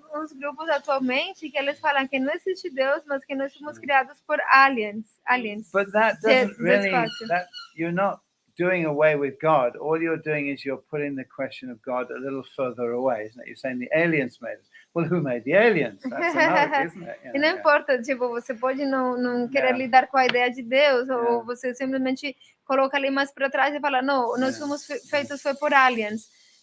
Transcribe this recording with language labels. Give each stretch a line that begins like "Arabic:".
Portuguese: uns grupos atualmente que eles falam que não existe Deus, mas que nós fomos criados por aliens.
English: But that doesn't really. You're not doing away with God. All you're doing is you're putting the question of God a little further away, isn't it? You're saying the aliens made us. Well, who made the aliens? That's another, isn't it?
Portuguese: E não importa, tipo, você pode não querer lidar com a ideia de Deus, ou você simplesmente coloca ali mais para trás e fala, não, nós fomos feitos por aliens.